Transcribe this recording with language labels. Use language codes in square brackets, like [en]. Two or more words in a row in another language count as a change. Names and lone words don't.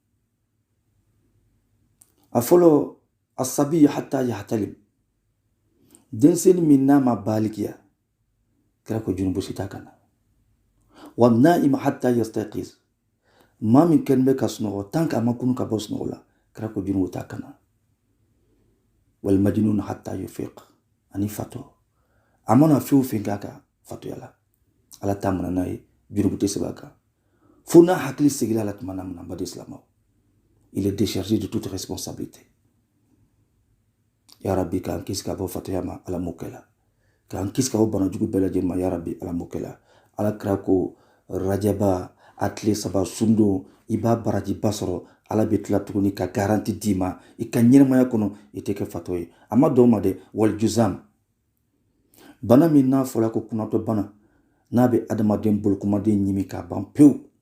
[bm] a fɔlɔ [ar] الصبي حتى يحتلم [bm] denmisɛnnin min n'a ma baligiya kira ko junubu si t'a kan na [ar] والنائم حتى يستيقظ [bm] maa min kɛlen bɛ ka sunɔgɔ [fr] tant que [bm] a ma kunu ka bɔ sunɔgɔ la kira ko junubu t'a kan na [ar] والمجنون حتى يفيق [bm] ani fatɔ a mana fɛn o fɛn k'a kan fatoya la ala t'a mana n'a ye junubu tɛ sɛbɛn a kan fo n'a hakili seginna a la tuma na mun na baden silamɛw [fr] il est déchargé de toute responsabilité [ar] يا رب [bm] k'an kisi ka bɔ fatoya ma ala m'o kɛla k'an kisi ka bɔ bana jugu bɛɛ lajɛlen ma [ar] يا رب [bm] ala m'o kɛla ala kira ko rajaba a tile saba sun don i b'a barajiba sɔrɔ ala bɛ tila tuguni ka garanti d'i ma i ka ɲɛnɛmaya kɔnɔ i tɛ kɛ fatɔ ye a ma dɔn o ma dɛ [ar] والجذام [bm] bana min n'a fɔra ko kunnatɔ bana n'a bɛ adamaden bolokomaden ɲimi k'a ban pewu